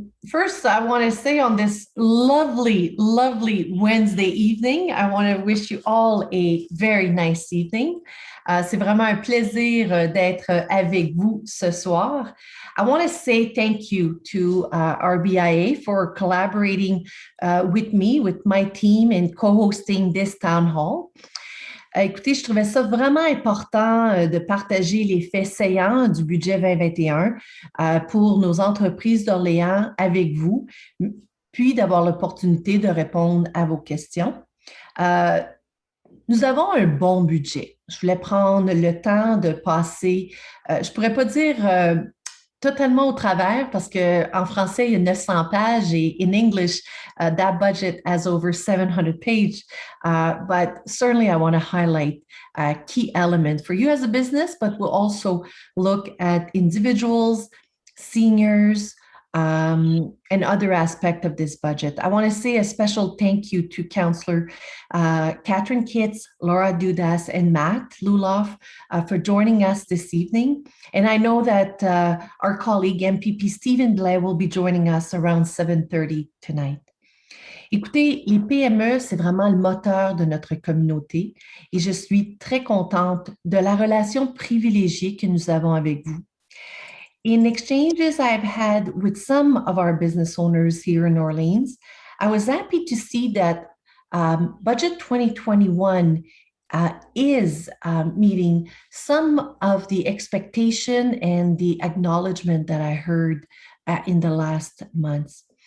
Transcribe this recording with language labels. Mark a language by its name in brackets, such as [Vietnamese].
[English] First, I want to say on this lovely Wednesday evening, I want to wish you all a very nice evening. [French] C'est vraiment un plaisir d'être avec vous ce soir. [English] I want to say thank you to our BIA for collaborating with me, with my team, and co-hosting this town hall. [French] Écoutez, je trouvais ça vraiment important de partager les faits saillants du budget 2021 pour nos entreprises d'Orléans avec vous, puis d'avoir l'opportunité de répondre à vos questions. Euh, Nous avons un bon budget. Je voulais prendre le temps de passer, je ne pourrais pas dire totalement au travers parce qu'en français, il y a 900 pages et [English] in English, that budget has over 700 pages. But certainly, I want to highlight key elements for you as a business, but we'll also look at individuals, seniors, and other aspects of this budget. I want to say a special thank you to Councillor Catherine Kitts, Laura Dudas, and Matt Luloff for joining us this evening. And I know that our colleague MPP Stephen Blais will be joining us around 7:30 tonight. [French] Écoutez, les PME, c'est vraiment le moteur de notre communauté et je suis très contente de la relation privilégiée que nous avons avec vous. [English] In exchanges I've had with some of our business owners here in Orleans, I was happy to see that Budget 2021 is meeting some of the expectation and the acknowledgement that I heard in the last months.